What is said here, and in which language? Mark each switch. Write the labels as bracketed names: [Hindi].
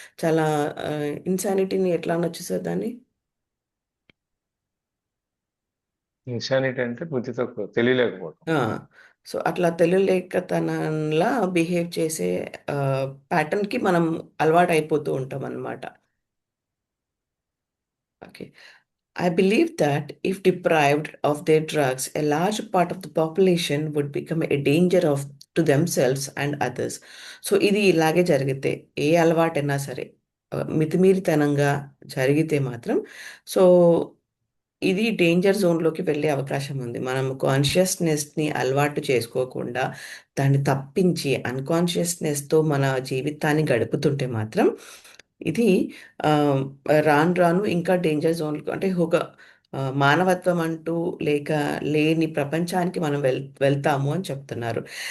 [Telugu] చాలా ఇన్సానిటీని ఎట్లా అనొచ్చు సార్ దాన్ని? ఇన్సానిటీ అంటే బుద్ధి తక్కువ, తెలియలేకపోవడం. సో అట్లా తెలియలేకతనంలా బిహేవ్ చేసే ప్యాటర్న్కి మనం అలవాటు అయిపోతూ ఉంటాం అన్నమాట. [English] Okay. I believe that if deprived of their drugs, a large part of the population would become a danger to themselves and others. [Telugu] So ఇది ఇలాగే జరిగితే, ఏ అలవాటైనా సరే మితిమీరితనంగా జరిగితే మాత్రం, సో ఇది డేంజర్ జోన్లోకి వెళ్ళే అవకాశం ఉంది. మనం కాన్షియస్నెస్ని అలవాటు చేసుకోకుండా దాన్ని తప్పించి అన్కాన్షియస్నెస్తో మన జీవితాన్ని గడుపుతుంటే మాత్రం ఇది ఆ, రాను రాను ఇంకా డేంజర్ జోన్ అంటే ఒక మానవత్వం అంటూ లేక లేని ప్రపంచానికి మనం వెళ్తాము అని చెప్తున్నారు.